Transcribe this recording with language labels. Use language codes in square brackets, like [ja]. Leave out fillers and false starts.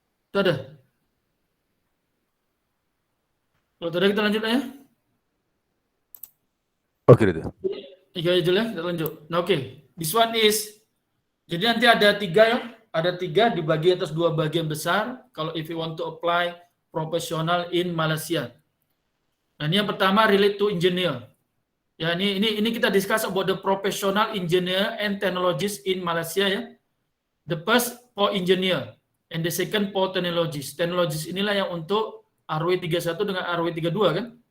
[ms] Itu ada. Kalau tidak kita lanjut ya. Oke, itu. Iya aja lah, kita lanjut. Nah, oke. [en] This one is, [ms] jadi nanti ada 3 ya. Ada 3 dibagi atas 2 bagian besar. [en] Kalau if you want to apply professional in Malaysia. [ms] Nah, ini yang pertama [en] relate to engineer. [ms] Ini kita [en] discuss about the professional engineer and technologies in Malaysia ya. The first for engineer and the second for technologies. [ms] Technologies inilah yang untuk RW31 dengan RW32 kan?